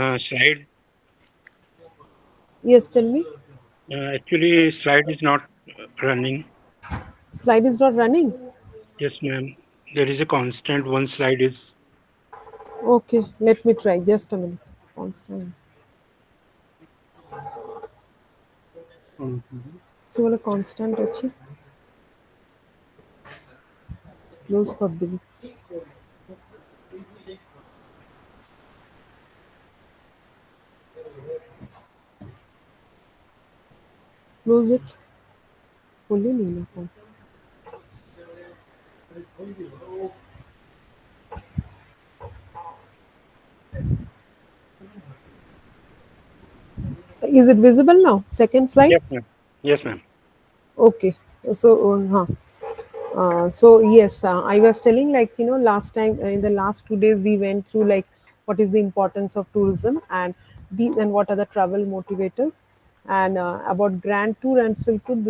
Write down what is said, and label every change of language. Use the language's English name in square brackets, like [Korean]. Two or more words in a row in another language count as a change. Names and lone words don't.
[English] slide. yes, tell me. Actually, slide is not running. Slide is not running. Yes, ma'am. There is a constant. One slide is. Okay, let me try. Just a minute. Constant. [Odia] ସେ ବୋଲେ constant ଅଛି close କରିଦେବି [English] close it [Odia] ଖୋଲିନି ନା କଣ [English] is it visible now, second slide? Yes, ma'am. Yes, ma'am. Okay, so so yes, I was telling, last time, in the last 2 days we went through like what is the importance of tourism, and what are the travel motivators, and about grand tour and silk route.